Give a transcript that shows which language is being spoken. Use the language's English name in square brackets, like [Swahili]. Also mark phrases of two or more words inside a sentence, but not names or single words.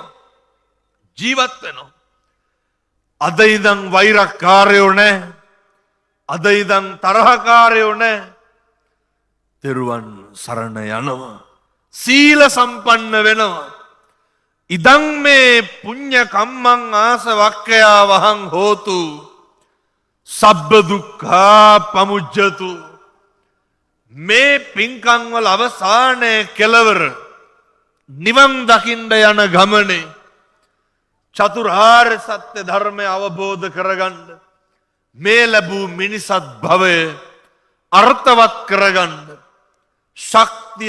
[Sinhala] ජීවත් වෙනවා. අද ඉඳන් වෛරකාරයෝ නැහැ. අද ඉඳන් තරහකාරයෝ නැහැ. තෙරුවන් සරණ යනවා. සීල සම්පන්න වෙනවා. [Pali] ඉදං මේ පුඤ්ඤ කම්මං ආසවක්ඛයා වහං හෝතු සබ්බ දුක්ඛා පමුජ්ජතු. [Sinhala] මේ පින්කම් වල අවසානයේ කෙලවර නිවන් දකින්න යන ගමනේ චතුරාර්ය සත්‍ය ධර්මය අවබෝධ කරගන්න මේ ලැබූ මිනිසත් භවය අර්ථවත් කරගන්න ශක්තිය